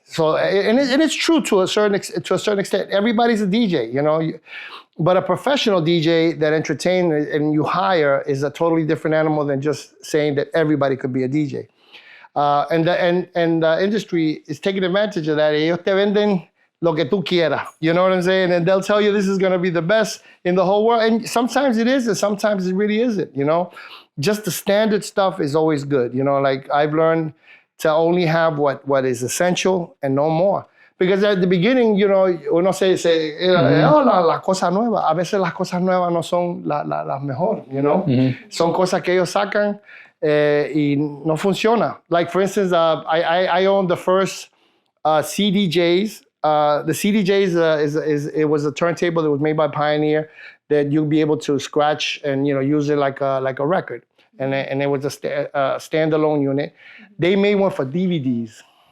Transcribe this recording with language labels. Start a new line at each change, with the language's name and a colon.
English: So and it's true to a certain extent. Everybody's a DJ, But a professional DJ that entertains and you hire is a totally different animal than just saying that everybody could be a DJ. And the industry is taking advantage of that.
Spanish: Ellos te venden lo que tú quieras.
English: You know what I'm saying? And they'll tell you this is going to be the best in the whole world. And sometimes it is, and sometimes it really isn't, Just the standard stuff is always good. Like I've learned to only have what is essential and no more. Because at the beginning,
Spanish: uno se la cosa nueva. A veces las cosas nuevas no son las mejor, Son cosas que ellos sacan y no funciona.
English: Like, for instance, I own the first CDJs. The CDJs it was a turntable that was made by Pioneer that you'll be able to scratch and use it like a record. And it was a standalone unit. They made one for DVDs.